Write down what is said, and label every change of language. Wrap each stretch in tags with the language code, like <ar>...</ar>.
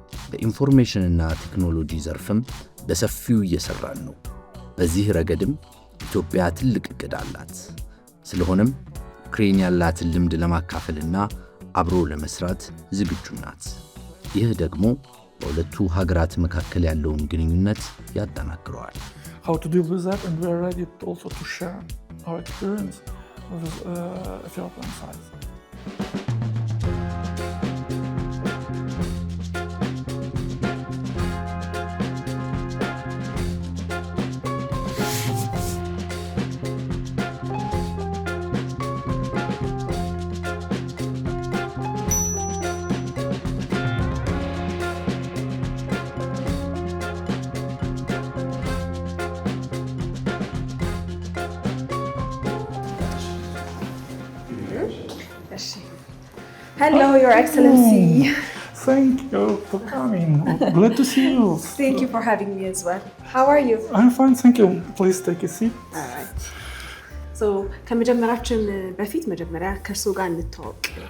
<am>በኢንፎርሜሽንና ቴክኖሎጂ ዘርፍም በሰፊው እየሰራን ነው። በዚህ ረገድም ኢትዮጵያ ትልቅ ዕቅድ አላት። ስለሆነም ዩክሬን ያላትን ልምድ ለማካፈልና አብሮ ለመስራት ዝግጁ ናት። ይህ ደግሞ በሁለቱ ሀገራት መካከል ያለውን ግንኙነት ያጠናክረዋል።</am> <en>How to deal with that, and we are ready also to share our experience with Ethiopian side. Hello, Your Excellency. Thank you for coming. Glad to see you. Thank you for having me as well. How are you? I'm fine, thank you. Please take a seat. All right.</en> <am>So, ከመጀመራችን በፊት መጀመሪያ ከእርሱ ጋር እንተዋወቅ።</am>